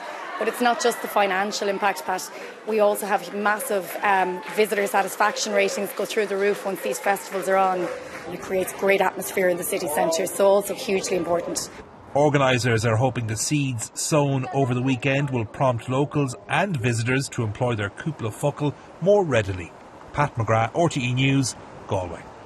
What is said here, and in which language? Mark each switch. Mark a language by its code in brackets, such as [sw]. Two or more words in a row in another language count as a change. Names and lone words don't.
[en] But it's not just the financial impact, Pat. We also have massive visitor satisfaction ratings go through the roof once these festivals are on. And it creates great atmosphere in the city centre, so also hugely important. Organisers are hoping the seeds sown over the weekend will prompt locals and visitors to employ their [ga] cúpla focal [en] more readily. Pat McGrath, RTE News, Galway.